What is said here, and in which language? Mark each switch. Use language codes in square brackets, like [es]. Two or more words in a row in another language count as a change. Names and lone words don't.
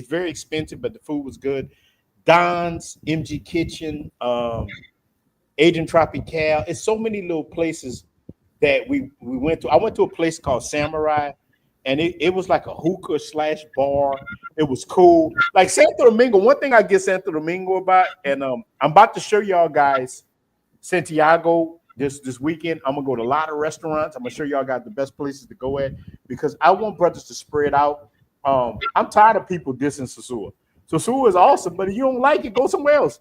[en] It's very expensive, but the food was good. Don's, MG Kitchen, Adrian Tropical. It's so many little places that we went to. I went to a place called Samurai, and it was like a hookah / bar. It was cool. Like, Santo Domingo, one thing I get Santo Domingo about, and I'm about to show y'all guys Santiago this weekend. I'm gonna go to a lot of restaurants. I'm gonna show y'all got the best places to go at, because I want brothers to spread out. I'm tired of people dissing Sosua. Sosua is awesome, but if you don't like it, go somewhere else.